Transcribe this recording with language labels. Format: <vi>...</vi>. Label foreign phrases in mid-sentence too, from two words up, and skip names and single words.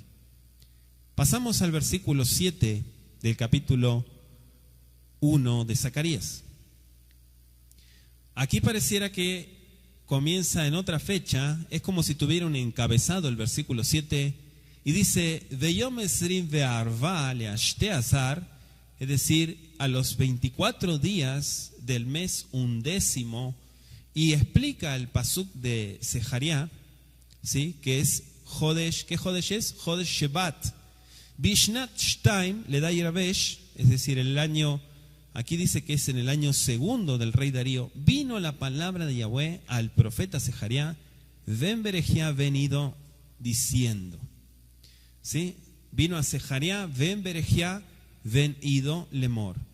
<es>Pasamos al versículo 7 del capítulo 1 de Zacarías. Aquí pareciera que comienza en otra fecha, es como si tuviera un encabezado el versículo 7, y dice,</es> <he>ויום עשרים וארבעה לעשתי עשר,</he> <es>es decir, a los 24 días del mes 11, y explica el pasuk de Sejaría, ¿sí? Que es Jodesh. ¿Qué Jodesh es?</es> <he>חודש שבט. בשנת שתיים לדריוש,</he> <es>es decir, el año, aquí dice que es en el año segundo del rey Darío, vino la palabra de Yahweh al profeta Sejaría, ven Berejía venido diciendo, ¿sí? Vino a Sejaría, ven Berejía, ven ido lemor.</es>